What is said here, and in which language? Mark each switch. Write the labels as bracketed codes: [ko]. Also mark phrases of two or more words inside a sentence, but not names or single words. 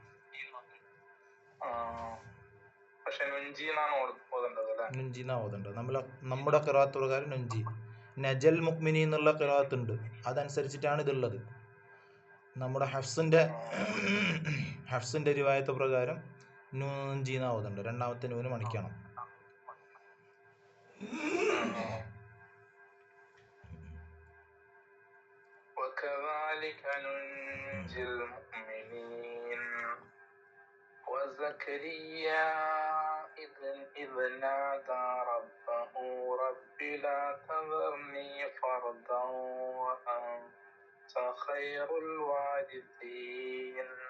[ml] നുഞ്ചീന്നാ ഓതേണ്ടത്. നമ്മുടെ ഖിറാഅത്ത് പ്രകാരം നുഞ്ചി. [ar] نجي المؤمنين [ml] എന്നുള്ള ഖിറാഅത്ത് ഉണ്ട്, അതനുസരിച്ചിട്ടാണ് ഇതുള്ളത്. നമ്മുടെ ഹഫ്സിന്റെ റിവായത്ത് പ്രകാരം നുഞ്ചീന്നാ ഓതേണ്ടത്. രണ്ടാമത്തെ നൂന് മണിക്കണം. [ar] وكذلك ننجي المؤمنين. وزكريا إذ نادى ربه رب لا تذرني فردا وأنت خير الوارثين.